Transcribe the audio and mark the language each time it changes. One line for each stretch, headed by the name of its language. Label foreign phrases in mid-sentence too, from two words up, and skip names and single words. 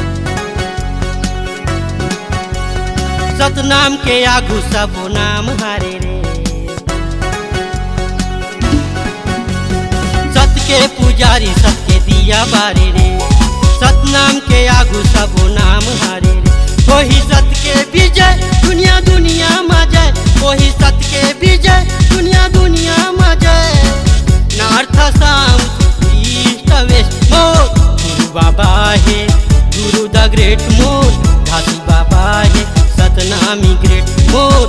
Chhattisgarhi: सतनाम के आगू सब नाम हारे रे। सत्य के पुजारी सत्य दिया बारे रे। सतनाम के आगू सब नाम हारे रे। वही सत्य के विजय दुनिया दुनिया में जय, वही सत्य के विजय दुनिया दुनिया में जय।
English: north south west मोर।
Chhattisgarhi: गुरु बाबा है, गुरु
English: the great
Chhattisgarhi: मोर। घासी बाबा है, सतनामी ग्रेट मोर।